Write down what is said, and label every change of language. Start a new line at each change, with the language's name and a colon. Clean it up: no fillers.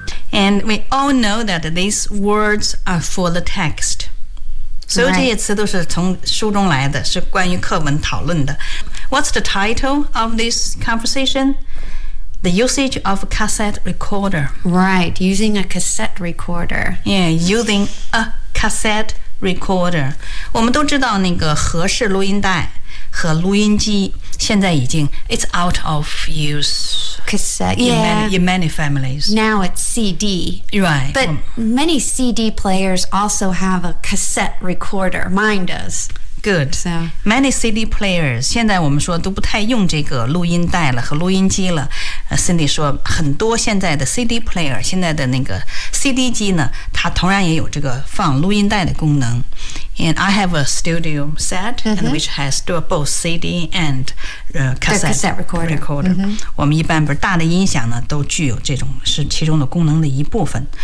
English: And we all know that these words are for the text.
Chinese: 所有这些词都是从书中来的，是关于课文讨论的。
English: What's the title of this conversation? The usage of a cassette recorder. Right, using a cassette recorder. Yeah, using a cassette recorder.
Chinese: 我们都知道那个盒式录音带和录音机现在已经
English: it's out of use. Cassette, yeah. In many families. Now it's CD. Right. But many CD players also have a cassette recorder. Mine does. Good. So. Many CD players,
Chinese: 现在我们说都不太用这个录音带了和录音机了。 Cindy 说很多现在的 CD player, 现在的那个 CD 机呢它同样也有这个放录音带的功能。
English: And I have a studio set,、mm-hmm. and which has both CD and cassette recorder. Recorder.、Mm-hmm.
Chinese: 我们一般不是大的音响呢都具有这种是其中的功能的一部分。